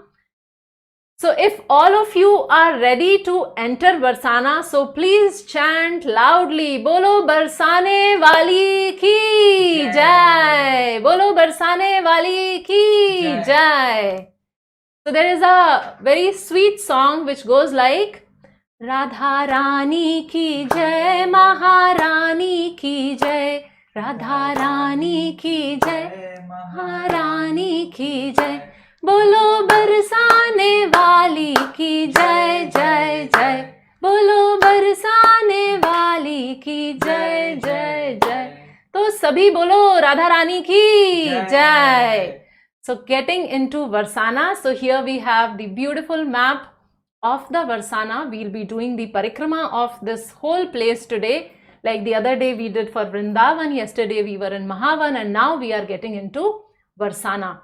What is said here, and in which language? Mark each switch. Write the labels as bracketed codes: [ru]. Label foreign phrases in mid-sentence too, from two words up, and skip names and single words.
[en] So if all of you are ready to enter Barsana, so please chant loudly, [hi] बोलो बरसाने वाली की जय! बोलो बरसाने वाली की जय! [en] So there is a very sweet song which goes like, [hi] राधारानी की जय, महारानी की जय, राधारानी की जय, महारानी की जय. बोलो बरसाने वाली की जय जय जय, बोलो बरसाने वाली की जय जय जय. तो सभी बोलो राधा रानी की जय. [en] So getting into Varsana, so here we have the beautiful map of the Varsana. We'll be doing the parikrama of this whole place today. Like the other day we did for Vrindavan, yesterday we were in Mahavan, and now we are getting into Varsana.